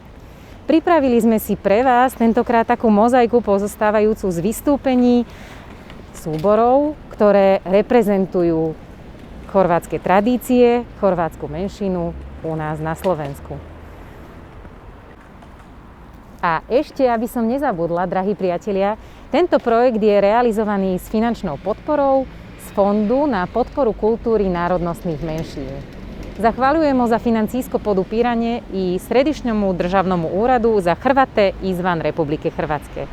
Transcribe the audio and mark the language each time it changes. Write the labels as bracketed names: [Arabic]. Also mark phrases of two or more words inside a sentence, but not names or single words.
[Slovak] Pripravili sme si pre vás tentokrát takú mozaiku pozostávajúcu z vystúpení súborov, ktoré reprezentujú chorvátske tradície, chorvátsku menšinu u nás na Slovensku. A ešte, aby som nezabudla, drahí priatelia, tento projekt je realizovaný s finančnou podporou z Fondu na podporu kultúry národnostných menšín. [Croatian] Zahvaľujemo za financijsko podupiranje i Središnjomu državnomu úradu za Hrvate izvan Republike Hrvatske.